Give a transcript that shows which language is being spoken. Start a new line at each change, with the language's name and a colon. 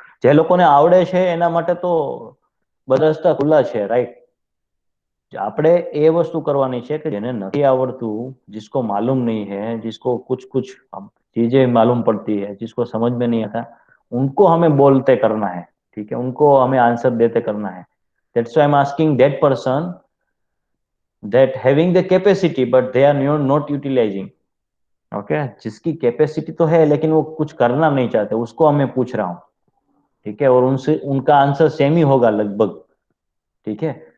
Gujarati: જે લોકોને આવડે છે એના માટે તો બધા રસ્તા ખુલ્લા છે, રાઈટ? આપણે એ વસ્તુ કરવાની છે કે જેને નથી આવડતું,
Hindi: जिसको मालूम नहीं है, जिसको कुछ कुछ चीजें मालूम पड़ती है, जिसको समझ में नहीं आता, उनको हमें बोलते करना है, ठीक है, उनको हमें आंसर देते करना है.
English: That's why I am asking that person that having the capacity but they are not utilizing.
Hindi: Okay जिसकी कैपेसिटी तो है लेकिन वो कुछ करना नहीं चाहते, उसको मैं पूछ रहा हूँ, ठीक है, और उनसे उनका आंसर सेम ही होगा लगभग, ठीक है.